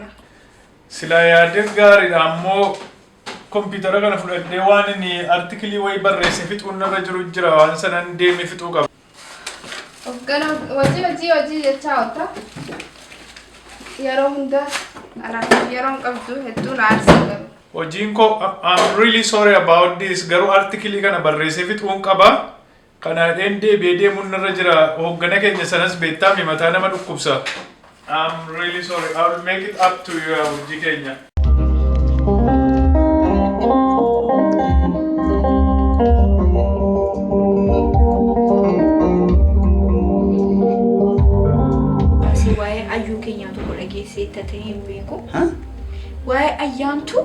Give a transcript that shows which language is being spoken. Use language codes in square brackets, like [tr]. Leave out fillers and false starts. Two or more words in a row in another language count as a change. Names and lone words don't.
[om] Silaa yaadeen gaariidha ammoo kompiitara kana fudhadhee waan inni artikilii wayii barreesse fixuun narra jiru jira waan sanan deemee fixuu qaba. Hojii jechaa oota. Yeroo hunda yeroon qabdu hedduun aarsaa. Hojiin koo [en] I'm really sorry about this [om] garuu artikilii kana barreessee fixuun qaba. Kanaadhaan deebi'ee deemuun narra jira hoggana keenya sanas beektaa mataa nama dhukkubsa. [en] I'm really sorry. I will make it up to you [om] hojii keenya. Seetatee beeku. Waa'ee ayyaantu.